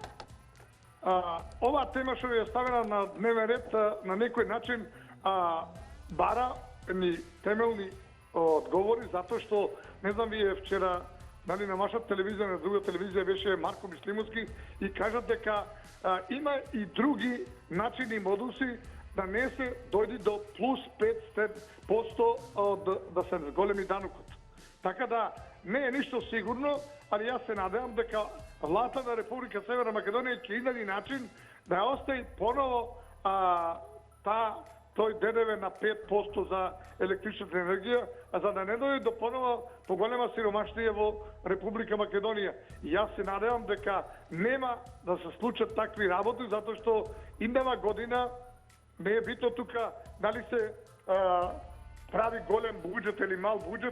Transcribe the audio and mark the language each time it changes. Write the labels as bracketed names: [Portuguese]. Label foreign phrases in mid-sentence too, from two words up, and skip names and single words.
[Macedonian] Оваа тема што ја ставена на дневен ред на некој начин бара ни темелни одговори, затоа што, не знам, вие вчера на вашата телевизија, на друга телевизија беше Марко Мислимовски и кажат дека има и други начини и модуси да не се дојди до плюс 5% да се зголеми данокот. Така да не е ништо сигурно, [Serbian] ali ja se nadam [Macedonian] дека владата на Република Северна Македонија ќе инајде начин да остави поново тој ДДВ на 5% за електричната енергија, а за да не дојде до поново поголема сиромаштија во Република Македонија. И јас се надевам дека нема да се случат такви работи, затоа што иднава година не е битно тука дали се прави голем буџет или мал буџет.